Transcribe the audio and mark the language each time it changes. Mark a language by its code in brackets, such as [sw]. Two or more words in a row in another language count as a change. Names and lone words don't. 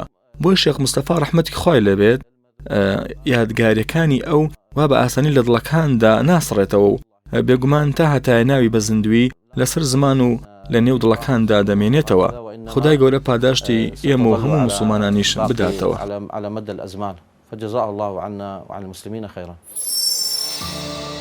[ckb] بۆی شێخ مستەفا ڕەحمەتی خوای لەبێت یادگاریەکانی ئەو وا بە ئاسانی لە دڵەکاندا ناسڕێتەوە و بێگومان تا هەتای ناوی بە زیندوی لەسەر زمان و لە نێو دڵەکاندا دەمێنێتەوە. خدای گەورە پاداشتی ئێمە و هەموو موسڵمانانیش بداتەوە. [ar] على مدى الأزمان فجزاه الله عنا وعن المسلمين خيرا.